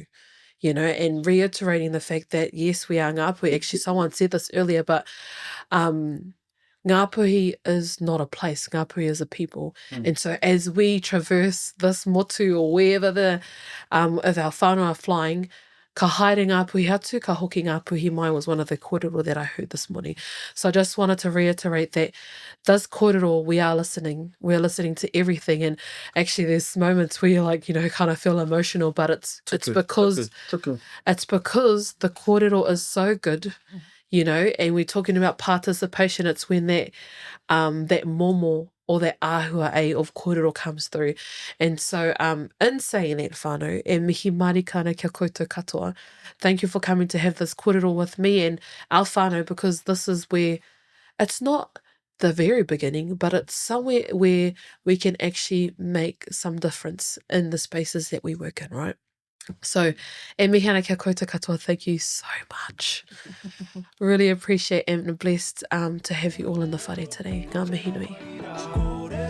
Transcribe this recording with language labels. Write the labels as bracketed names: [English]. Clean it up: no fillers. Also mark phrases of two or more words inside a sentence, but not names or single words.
[English] You know, and reiterating the fact that, yes, we are Ngāpuhi. Actually, someone said this earlier, but Ngāpuhi is not a place. Ngāpuhi is a people. And so as we traverse this motu or wherever if our whānau are flying, [Māori] ka haere Ngāpuhi atu, ka hoki Ngāpuhi mai [English] was one of the kōrero that I heard this morning. So I just wanted to reiterate that this kōrero, we are listening. We're listening to everything. And actually there's moments where you like, you know, kind of feel emotional, but it's because the kōrero is so good, you know, and we're talking about participation. It's when that momo or that āhua of kōrero comes through. And so in saying that, [Māori] whānau, e mihi marikana kia koutou katoa, [English] thank you for coming to have this kōrero with me and our whānau, because this is where it's not the very beginning, but it's somewhere where we can actually make some difference in the spaces that we work in, right? So, [Māori] e mihi ana kia koutou katoa, [English] thank you so much. Really appreciate and blessed to have you all in the whare today. [Māori] Ngā mihi nui.